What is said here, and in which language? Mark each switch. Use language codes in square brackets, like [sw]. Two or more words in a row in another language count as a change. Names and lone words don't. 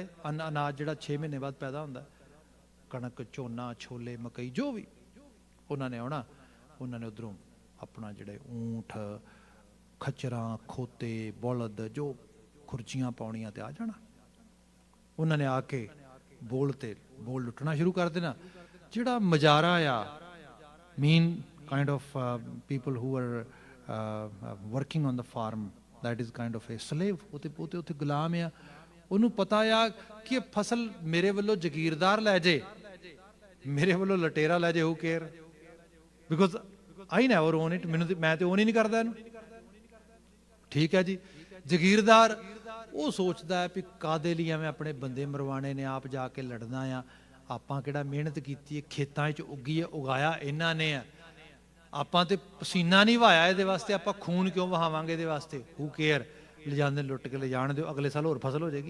[pa] ਅਨਾਜ ਜਿਹੜਾ 6 ਮਹੀਨੇ ਬਾਅਦ ਪੈਦਾ ਹੁੰਦਾ, ਕਣਕ, ਝੋਨਾ, ਛੋਲੇ, ਮਕਈ, ਜੋ ਵੀ, ਉਹਨਾਂ ਨੇ ਆਉਣਾ, ਉਹਨਾਂ ਨੇ ਉੱਧਰੋਂ ਆਪਣਾ ਜਿਹੜੇ ਊਂਠ, ਖੱਚਰਾਂ, ਖੋਤੇ, ਬਲਦ, ਜੋ ਖੁਰਚੀਆਂ ਪਾਉਣੀਆਂ ਤੇ ਆ ਜਾਣਾ। ਉਹਨਾਂ ਨੇ ਆ ਕੇ ਬੋਲ ਲੁੱਟਣਾ ਸ਼ੁਰੂ ਕਰ ਦੇਣਾ। ਜਿਹੜਾ ਮਜਾਰਾ ਆ, [en] mean kind of people who are working on the farm, that is kind of a slave, [pa] ਉੱਥੇ ਗੁਲਾਮ ਆ। ਉਹਨੂੰ ਪਤਾ ਆ ਕਿ ਇਹ ਫਸਲ ਮੇਰੇ ਵੱਲੋਂ ਜ਼ਗੀਰਦਾਰ ਲੈ ਜੇ, ਮੇਰੇ ਵੱਲੋਂ ਲਟੇਰਾ ਲੈ ਜੇ, [en] who care, because I never own it, [pa] ਮੈਂ ਤੇ own ਹੀ ਨਹੀਂ ਕਰਦਾ ਇਹਨੂੰ। ਠੀਕ ਹੈ ਜੀ। ਜ਼ਗੀਰਦਾਰ ਉਹ ਸੋਚਦਾ ਹੈ ਵੀ ਕਾਦੇ ਲਈ ਐਵੇਂ ਆਪਣੇ ਬੰਦੇ ਮਰਵਾਣੇ ਨੇ, ਆਪ ਜਾ ਕੇ ਲੜਨਾ ਆ, ਆਪਾਂ ਕਿਹੜਾ ਮਿਹਨਤ ਕੀਤੀ ਹੈ, ਖੇਤਾਂ 'ਚ ਉੱਗੀ ਹੈ, ਉਗਾਇਆ ਇਹਨਾਂ ਨੇ ਆ, ਆਪਾਂ ਤੇ ਪਸੀਨਾ ਨਹੀਂ ਵਹਾਇਆ ਇਹਦੇ ਵਾਸਤੇ, ਆਪਾਂ ਖੂਨ ਕਿਉਂ ਵਹਾਵਾਂਗੇ ਇਹਦੇ ਵਾਸਤੇ, [en] who care, [pa] ਲਿਜਾਂਦੇ ਲੁੱਟ ਕੇ ਲਿਜਾਣ ਦਿਓ, ਅਗਲੇ ਸਾਲ ਹੋਰ ਫਸਲ ਹੋ ਜਾਏਗੀ।